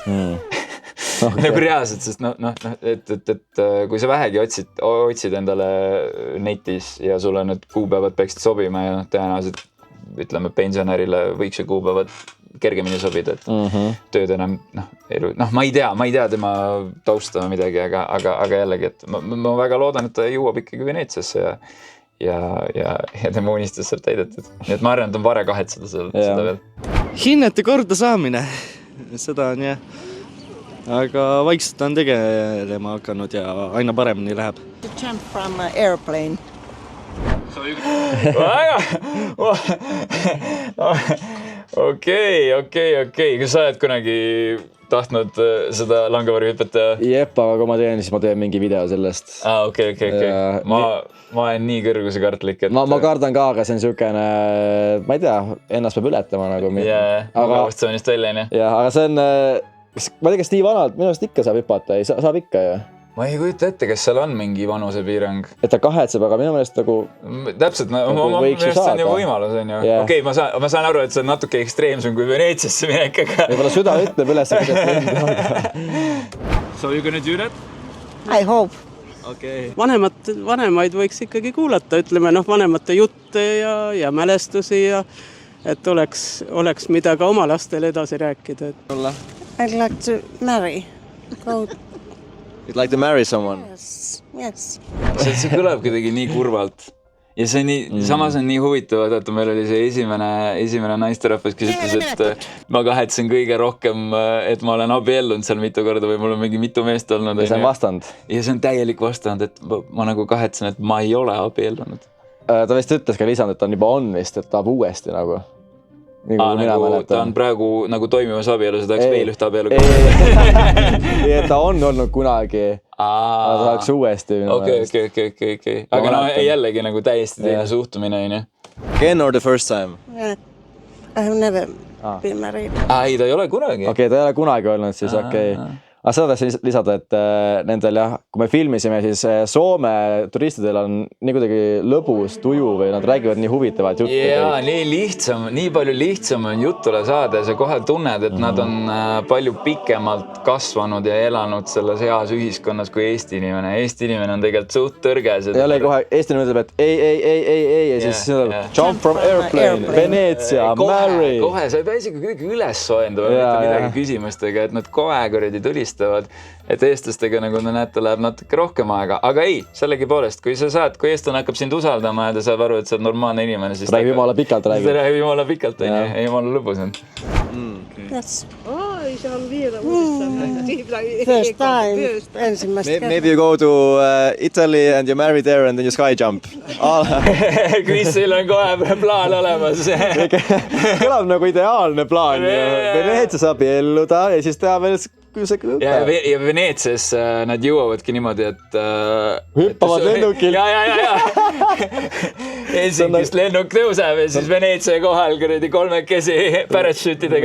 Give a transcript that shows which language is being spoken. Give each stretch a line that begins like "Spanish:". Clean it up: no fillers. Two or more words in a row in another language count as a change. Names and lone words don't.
Estonian: Nagu reaalselt, sest et kui sa vähegi otsid endale netis ja sulle need kuupäevad peaksid sobima ja tõenäoliselt ütleme pensionärile võiks ju kuupäevad kergemini sobida, et tööd enam elu, ma ei tea tema tausta midagi, aga jällegi, et ma väga loodan, et ta jõuab ikkagi Veneetsiasse ja tema unistus saab täidetud. Nii et ma arvan, et on vare kahetseda seda veel. hinnete korda saamine, seda on jah. Aga vaikselt on tegelema hakanud ja aina paremini läheb.
English: To jump from an airplane.
Estonian: Okei. Kas sa oled kunagi tahtnud seda langevarjuhüpet teha? Jep, aga kui ma teen, siis ma teen mingi video sellest. Okei. Ma olen nii kõrgusekartlik, et... Ma kardan ka, aga see on siukene, ma ei tea, ennast peab ületama nagu. Mugavustsoonist välja, nii. Jah, aga see on... Ma ei tea, kas nii vanalt, minu arust ikka saab hüpata, saab ikka ju. Ma ei kujuta ette, kas seal on mingi vanusepiirang. Et ta kahetseb, aga minu meelest nagu... Täpselt, see on ju võimalus, on ju. Okei, ma saan aru, et see on natuke ekstreemsem kui Veneetsiasse minek, aga... Võib-olla süda ütleb üles,
English: So you gonna do that? I hope.
Estonian: Okei. Vanemaid võiks ikkagi kuulata, ütleme vanemate jutte ja mälestusi ja et oleks mida ka oma lastele edasi rääkida.
English: I'd like to marry. You'd like to marry someone? Yes.
Estonian: See kõlab kuidagi nii kurvalt. Ja see nii, samas on nii huvitav, et meil oli see esimene naisterahvas, kes ütles, et ma kahetsen kõige rohkem, et ma olen abiellunud seal mitu korda või mul on mingi mitu meest olnud. Ja see on vastand. Ja see on täielik vastand, et ma nagu kahetsen, et ma ei ole abiellunud. Ta vist ütles ka lisanud, et ta on juba on vist, et tahab uuesti nagu. Ta on praegu nagu toimivas abielu, see tahaks veel ühte abielu. Ta on olnud kunagi, ta tahaks uuesti. Okei. Aga jällegi nagu täiesti teine suhtumine.
English: Again or the first time? I have never been married.
Estonian: Ei, ta ei ole kunagi. Okei, ta ei ole kunagi olnud siis, okei. Aga seda tahtsin lisada, et nendel jah, kui me filmisime, siis Soome turistidel on nii kuidagi lõbus tuju või nad räägivad nii huvitavad juttu. Jaa, nii palju lihtsam on juttule saada ja sa kohe tunned, et nad on palju pikemalt kasvanud ja elanud selles heas ühiskonnas kui Eesti inimene. Eesti inimene on tegelikult suht tõrges. Jälle kohe Eesti inimene ütleb, et ei ja siis
English: jump from airplane,
Estonian: Veneetsia, marry. Kohe, sa ei pea isegi kuidagi üles soendama midagi küsimustega, et nad kohe kuradi tulistavad. Et eestlastega nagu näete, läheb natuke rohkem aega. Aga ei, sellegipoolest, kui eestlane hakkab sind usaldama ja ta saab aru, et sa oled normaalne inimene, siis räägib jumala pikalt. Räägib jumala pikalt, jumala lõbus on.
English: Yes. First time. Maybe you go to Italy and you marry there and then you sky jump.
Estonian: Krisil on kohe plaan olemas. Kõlab nagu ideaalne plaan. Veneetsias abielluda ja siis teha veel ja Veneetsias nad jõuavadki niimoodi, et hüppavad lennukil. Ja. Helsingist lennuk tõuseb ja siis Veneetsia kohal kuradi kolmekesi parachutidega.